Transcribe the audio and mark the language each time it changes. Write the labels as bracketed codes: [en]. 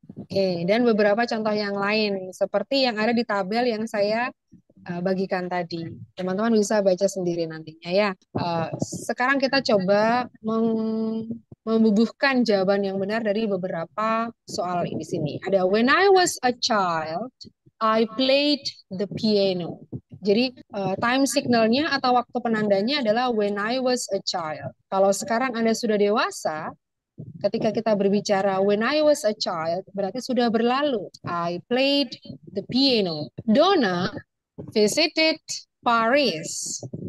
[id] Oke, dan beberapa contoh yang lain seperti yang ada di tabel yang saya bagikan tadi. Teman-teman bisa baca sendiri nantinya ya. Sekarang kita coba membubuhkan jawaban yang benar dari beberapa soal di sini. Ada [en] when I was a child, I played the piano. [id] Jadi time signalnya atau waktu penandanya adalah [en] when I was a child. [id] Kalau sekarang Anda sudah dewasa, ketika kita berbicara [en] when I was a child, [id] berarti sudah berlalu. [en] I played the piano. Donna visited Paris.